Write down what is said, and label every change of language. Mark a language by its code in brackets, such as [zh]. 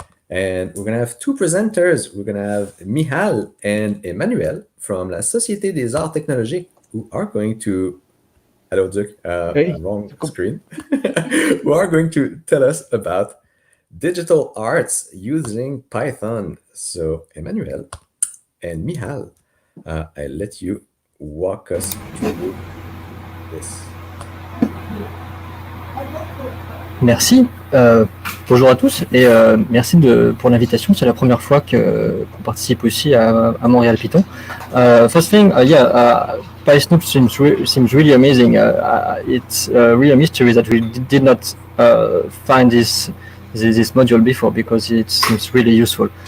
[en] And we're going to have 2 presenters. We're going to have Michal and Emmanuel from la Société des Arts Technologiques, who are going to, hello, Duke, wrong screen, who are going to tell us about digital arts using Python. So, Emmanuel and Michal, I'll let you walk us through this. [fr] Merci. Bonjour à tous et merci pour l'invitation. C'est la première fois qu'on participe aussi à Montréal-Python. [en] First thing, Pysnooper seems really amazing. It's really a mystery that we did not find this module before because it seems really useful.